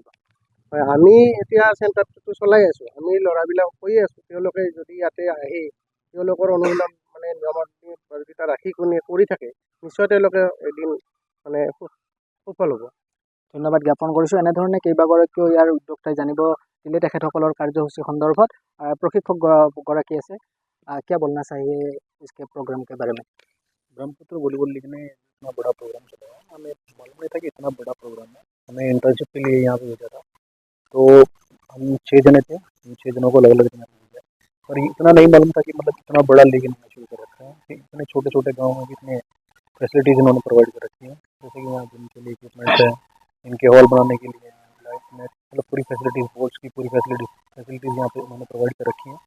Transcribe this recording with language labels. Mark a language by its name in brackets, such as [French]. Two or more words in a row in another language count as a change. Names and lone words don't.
[Assamese] হয়, আমি এতিয়া চেণ্টাৰটো চলাই আছোঁ, আমি ল'ৰাবিলাকক কৈয়ে আছোঁ, তেওঁলোকে যদি ইয়াতে আহি তেওঁলোকৰ অনুশীলন মানে নিয়মতা ৰাখি কৰি থাকে, নিশ্চয় তেওঁলোকে এদিন মানে সফল হ'ব। ধন্যবাদ জ্ঞাপন কৰিছোঁ। এনেধৰণে কেইবাগৰাকীও ইয়াৰ উদ্যোক্তাই জানিব দিলে তেখেতসকলৰ কাৰ্যসূচী সন্দৰ্ভত। প্ৰশিক্ষক গৰাকী আছে, [Hindi] क्या बोलना चाहिए इसके प्रोग्राम के बारे में? ब्रह्मपुत्र वॉलीबॉल लीग ने इतना बड़ा प्रोग्राम चलाया, हमें मालूम नहीं था कि इतना बड़ा प्रोग्राम है। हमें इंटर्नशिप के लिए यहाँ पे भेजा था, तो हम 6 जने थे, 6 जनों को अलग अलग दिन भेजा और इतना नहीं मालूम था कि मतलब इतना बड़ा लीग इन्होंने शुरू कर रखा है, इतने छोटे छोटे गाँव में इतने फैसिलिटीज़ इन्होंने प्रोवाइड कर रखी हैं, जैसे कि यहाँ जिम के लिए इक्विपमेंट्स है, इनके हॉल बनाने के लिए लाइट में मतलब पूरी फैसिलिटीज़, स्पोर्ट्स की पूरी फैसिलिटीज़ यहाँ पे उन्होंने प्रोवाइड कर रखी हैं।